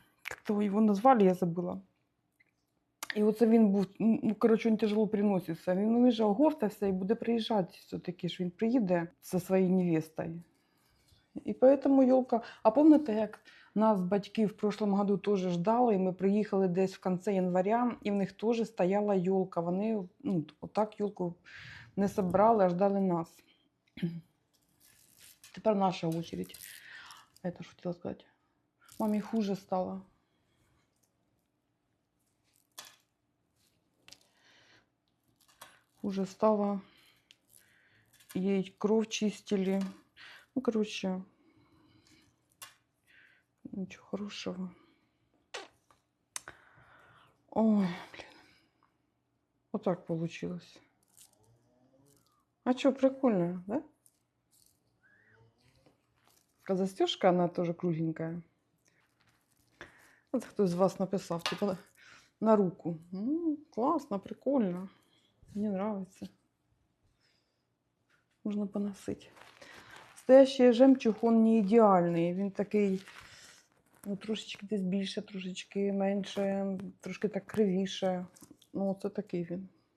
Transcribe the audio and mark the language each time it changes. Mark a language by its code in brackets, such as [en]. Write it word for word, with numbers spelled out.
[uk] Як то його назвали, я забула. І оце він був, ну, коротше, він тяжело приноситься. Він вже оговтався і буде приїжджати все-таки, що він приїде зі своєю невестою. І тому ёлка... А пам'ятаєте, як нас батьки в прошлом году теж ждали, і ми приїхали десь в кінці января, і в них теж стояла ёлка. Вони, ну, отак ёлку не собрали, а ждали нас. Тепер наша очередь. Я теж хотіла сказати. Мамі хуже стало. [ru] Уже стало, ей кровь чистили. Ну, короче, ничего хорошего. Ой, блин. Вот так получилось. А что, прикольно, да? Застежка, она тоже кругленькая. Это кто из вас написал, типа, на руку. Ну, классно, прикольно. Мне нравится. Можно поносить. Настоящий жемчуг, он не идеальний. [uk] Він такий, ну, трошечки десь більше, трошечки менше, трошки так кривіше. Ну, оце такий він.